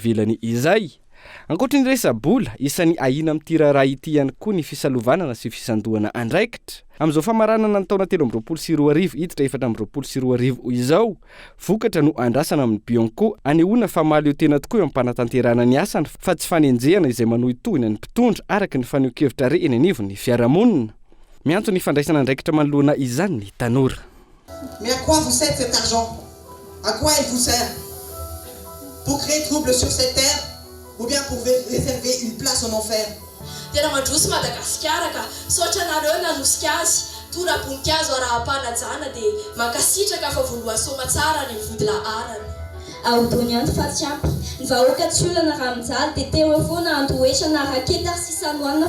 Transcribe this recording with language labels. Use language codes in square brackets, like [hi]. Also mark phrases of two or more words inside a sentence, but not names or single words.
[mg] ivelany izay ankoatra ny resa-bola isan'ny ahina amin'ity raharaha ity ihany koa ny fisalovanana sy fisandohana andraikitra amin'izao famaranana ny taona 2024 hiditra 2024 izao vokatra no andrasana amin'ny Bianco anehoana fa mahaleo tena tokoa eo ampanatanterahana ny asany fa tsy fanenjehana izay manohitohina ny mpitondra araka ny faneho-kevitra re eny anivon'ny fiarahamonina miantso ny fandraisana andraikitra manoloana izany ny tanora [fr] Mais à quoi vous sert cet argent? À quoi il vous sert? Pour créer trouble sur cette terre ou bien pour réserver une place en enfer? [mg] Tena mandroso Madagasikara ka sotra nareo nanosika azy tora-boninkazo ara-panajana de mankasitraka fa voaloasoma tsara ny vodilahara aodony andro fa tsy ampy ny vahoaka tsy olana raha mijaly de teo eo foana andoesana raketa sy sanoanina